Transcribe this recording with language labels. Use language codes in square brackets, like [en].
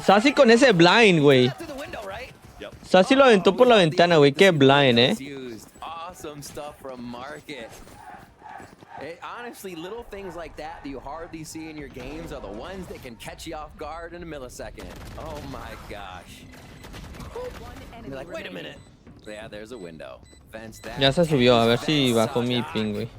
[es] Saucy con ese blind, güey. Saucy lo aventó por la ventana, güey. Qué blind, [en] Awesome stuff from Market. Honestly, little things like that you hardly see in your games are the ones that can catch you off guard in a millisecond. Oh my gosh. You're like, wait a minute. Yeah, there's a window. [es] Ya se subió, a ver si bajó mi ping, güey.